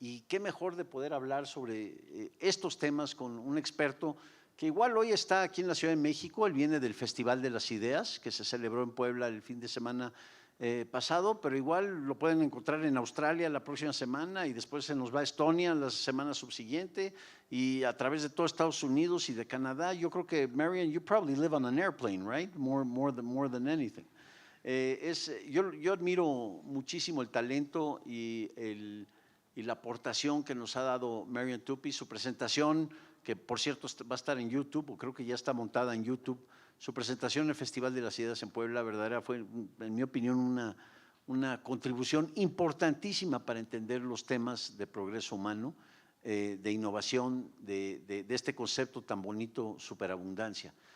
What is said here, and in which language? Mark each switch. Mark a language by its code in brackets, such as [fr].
[es] Y qué mejor de poder hablar sobre estos temas con un experto que igual hoy está aquí en la Ciudad de México. Él viene del Festival de las Ideas, que se celebró en Puebla el fin de semana pasado, pero igual lo pueden encontrar en Australia la próxima semana y después se nos va a Estonia la semana subsiguiente y a través de todo Estados Unidos y de Canadá. Yo creo que, [en] Marian, you probably live on an airplane, right? More than anything. [es] Yo admiro muchísimo el talento y la aportación que nos ha dado Marian Tupy. Su presentación, que por cierto va a estar en YouTube, o creo que ya está montada en YouTube, su presentación en el Festival de las Ideas en Puebla, verdadera, fue, en mi opinión, una contribución importantísima para entender los temas de progreso humano, de innovación, de este concepto tan bonito, superabundancia.